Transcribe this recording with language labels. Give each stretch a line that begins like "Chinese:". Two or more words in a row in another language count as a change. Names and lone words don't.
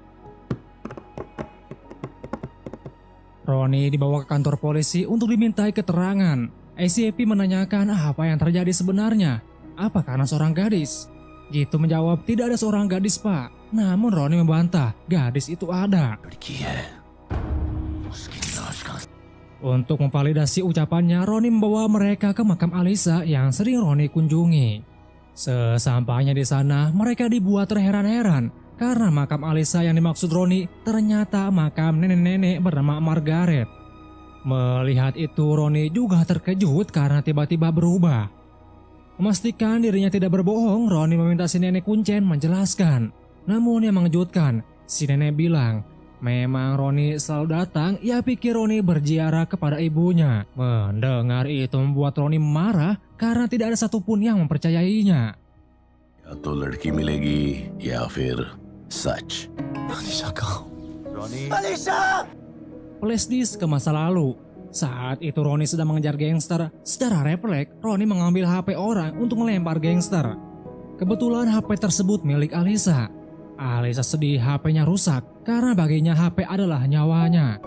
Indonesian: Roni dibawa ke kantor polisi untuk dimintai keterangan. SCP menanyakan apa yang terjadi sebenarnya. Apa karena seorang gadis? Gitu menjawab, tidak ada seorang gadis, Pak. Namun Roni membantah, gadis itu ada.
Hindi: लड़की है उसकी लाश का
Indonesian: Untuk memvalidasi ucapannya, Roni membawa mereka ke makam Alisa yang sering Roni kunjungi. Sesampainya di sana, mereka dibuat terheran-heran karena makam Alisa yang dimaksud Roni ternyata makam nenek-nenek bernama Margaret. Melihat itu, Roni juga terkejut karena tiba-tiba berubah. Memastikan dirinya tidak berbohong, Roni meminta si nenek kuncen menjelaskan. Namun yang mengejutkan, si nenek bilang, memang Roni selalu datang, ia pikir Roni berziarah kepada ibunya. Mendengar itu membuat Roni marah karena tidak ada satupun yang mempercayainya.
Hindi: या तो लड़की मिलेगी या फिर सच
Indonesian: Flashdisk ke masa lalu. Saat itu Roni sedang mengejar gangster. Secara refleks, Roni mengambil HP orang untuk melempar gangster. Kebetulan HP tersebut milik Alisa. Alisa sedih HP-nya rusak karena baginya HP adalah nyawanya.